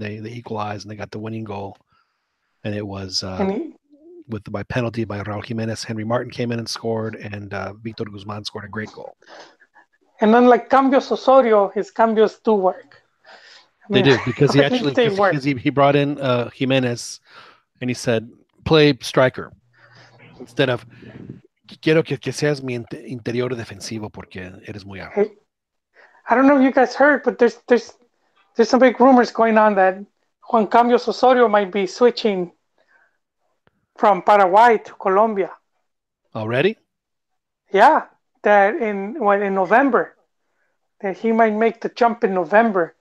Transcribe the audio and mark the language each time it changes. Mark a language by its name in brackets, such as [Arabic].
[English] They equalized and they got the winning goal. And it was by penalty by Raul Jimenez. Henry Martin came in and scored, and Victor Guzman scored a great goal. And unlike Cambios Osorio, his cambios do work. They do, because he brought in Jimenez, and he said, play striker. Instead of [Spanish] quiero que seas mi interior defensivo porque eres muy alto. [English] Hey, I don't know if you guys heard, but there's some big rumors going on that Juan Cambios Osorio might be switching from Paraguay to Colombia. Already? Yeah, that in November, that he might make the jump in November.